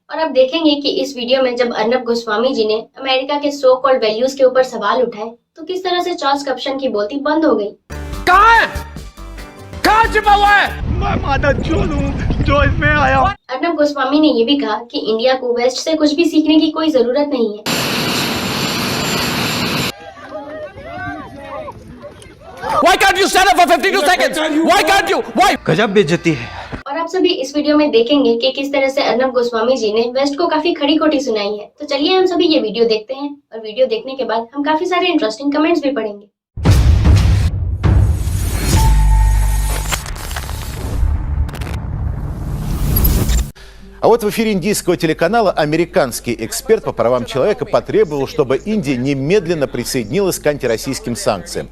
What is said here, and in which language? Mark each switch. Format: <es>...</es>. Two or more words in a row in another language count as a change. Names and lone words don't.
<hi>और अब देखेंगे कि इस वीडियो में जब अर्नब गोस्वामी जी ने अमेरिका के</hi> <en>so called values</en> <hi>के ऊपर सवाल उठाए तो किस तरह से चार्ल्स करप्शन की बोलती बंद हो गई। कहाँ छिपा हुआ है? मैं माता चोद हूँ जो इसमें आया। अर्नब गोस्वामी ने ये भी कहा कि इंडिया को वेस्ट से कुछ भी सीखने की कोई जरूरत नहीं है।</hi> <en>Why can't you stand up for 52 seconds? Why can't you? Why?</en> <hi>गजब बेइज्जती है। और आप सभी इस वीडियो में देखेंगे कि किस तरह से अर्नब गोस्वामी जी ने वेस्ट को काफी खड़ी खोटी सुनाई है। तो चलिए हम सभी ये वीडियो देखते हैं और वीडियो देखने के बाद हम काफी सारे</hi> <en>interesting comments</en> <hi>भी पढ़ेंगे।</hi> <ru>А вот в эфире индийского телеканала американский эксперт по правам человека потребовал, чтобы Индия немедленно присоединилась к антироссийским санкциям.</ru>